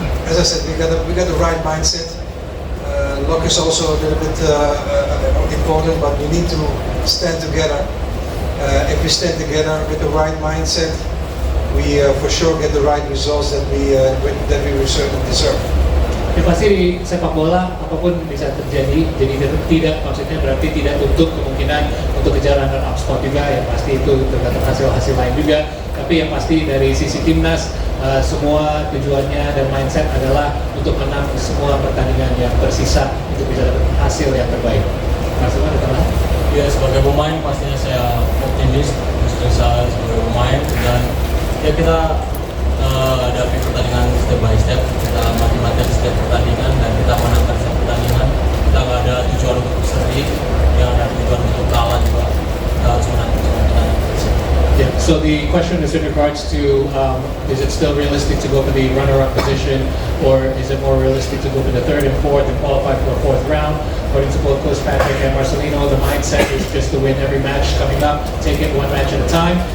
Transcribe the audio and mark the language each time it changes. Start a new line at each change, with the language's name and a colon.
English: As I said, we got the right mindset. Luck is also a little bit important, but we need to stand together. If we stand together with the right mindset, we for sure get the right results that we certainly deserve.
Indonesian: Ya pasti di sepak bola apapun bisa terjadi, jadi tidak, maksudnya berarti tidak tutup kemungkinan untuk kejar runner-up spot juga, ya pasti itu tergantung hasil-hasil lain juga. Tapi yang pasti dari sisi timnas, semua tujuannya dan mindset adalah untuk menang semua pertandingan yang tersisa untuk bisa dapat hasil yang terbaik. Mas Umar, ada tambahan? Ya, sebagai pemain pastinya saya optimis, khususnya saya sebagai pemain, dan ya kita hadapi pertandingan
English: step by step,
Indonesian: kita mati-matian setiap pertandingan dan kita menangkan setiap pertandingan. Kita nggak ada tujuan untuk seri, yang ada tujuan untuk kalah juga. Kita harus menang semua pertandingan.
English: Yeah. So the question is in regards to is it still realistic to go for the runner-up position, or is it more realistic to go for the 3rd and 4th and qualify for a 4th round? According to both Coach Patrick and Marcelino, the mindset is just to win every match coming up, take it one match at a time.